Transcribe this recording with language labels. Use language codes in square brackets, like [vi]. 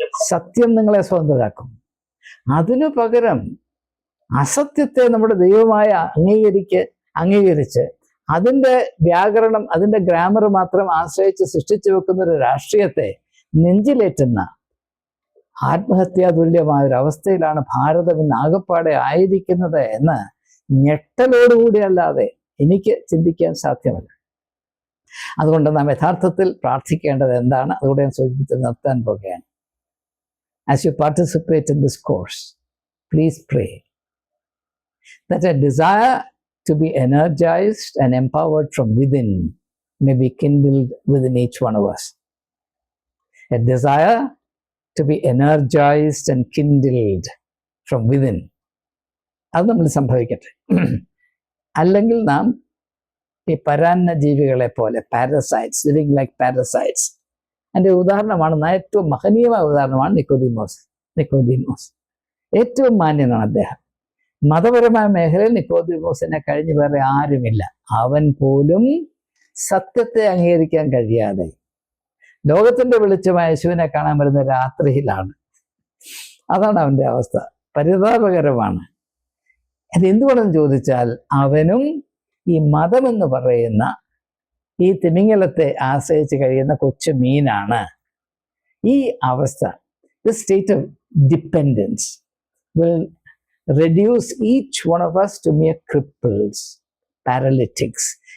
[ml] സത്യം നിങ്ങളെ സ്വതന്ത്രരാക്കും. അതിനു പകരം അസത്യത്തെ നമ്മുടെ ദൈവമായ അംഗീകരിച്ച് അതിൻ്റെ വ്യാകരണം, അതിൻ്റെ ഗ്രാമർ മാത്രം ആശ്രയിച്ച് സൃഷ്ടിച്ചു വെക്കുന്ന ഒരു രാഷ്ട്രീയത്തെ നെഞ്ചിലേറ്റുന്ന ആത്മഹത്യാതുല്യമായ ഒരു അവസ്ഥയിലാണ് ഭാരതം ഇന്ന് ആകപ്പാടെ ആയിരിക്കുന്നത് എന്ന് ഞെട്ടലോടുകൂടി അല്ലാതെ എനിക്ക് ചിന്തിക്കാൻ സാധ്യമല്ല. അതുകൊണ്ട് നാം യഥാർത്ഥത്തിൽ പ്രാർത്ഥിക്കേണ്ടത് എന്താണ്? അതുകൂടെ ഞാൻ സൂചിപ്പിച്ച് നിർത്താൻ പോകുകയാണ്. [en] As you participate in this course, please pray that a desire to be energized and empowered from within may be kindled within each one of us. A desire to be energized and kindled from within. [ml] അത് നമ്മൾ സംഭവിക്കട്ടെ. അല്ലെങ്കിൽ നാം ഈ പരാന്ന ജീവികളെ പോലെ, parasites, [en] Living like parasites. [ml] അതിൻ്റെ ഉദാഹരണമാണ്, ഏറ്റവും മഹനീയമായ ഉദാഹരണമാണ് നിക്കോദീമോസ്. ഏറ്റവും മാന്യനാണ് അദ്ദേഹം. മതപരമായ മേഖലയിൽ നിക്കോദീമോസിനെ കഴിഞ്ഞ് വേറെ ആരുമില്ല. അവൻ പോലും സത്യത്തെ അംഗീകരിക്കാൻ കഴിയാതെ ലോകത്തിന്റെ വെളിച്ചമായ യേശുവിനെ കാണാൻ വരുന്ന രാത്രിയിലാണ്. അതാണ് അവന്റെ അവസ്ഥ. പരിതാപകരമാണ്. അതെന്തുകൊണ്ടെന്ന് ചോദിച്ചാൽ, അവനും ഈ മതമെന്ന് പറയുന്ന ഈ തിമിംഗലത്തെ ആശ്രയിച്ച് കഴിയുന്ന കൊച്ചു മീനാണ്. ഈ അവസ്ഥ, [en] The state of dependence will reduce each one of us to mere cripples, paralytics.